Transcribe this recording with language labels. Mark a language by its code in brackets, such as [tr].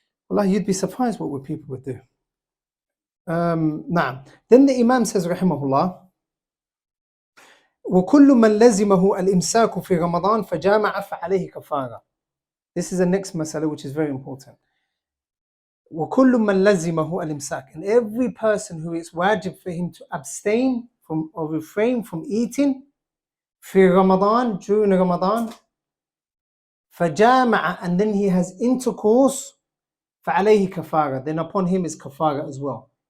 [en] Wallah, you'd be surprised what people would do. [ar] نعم. [en] Then the Imam says, [ar] rahimahullah, وكل من لزمه الإمساك في رمضان فجامع فعليه كفارة. [en] This is the next masala which is very important. [ar] وكل من لزمه الإمساك, [en] and every person who is wajib for him to abstain from or refrain from eating [ar] في رمضان, [en] during Ramadan, فجامع, and then he has intercourse, [ar] فعليه كفارة, [en] then upon him is kafara as well.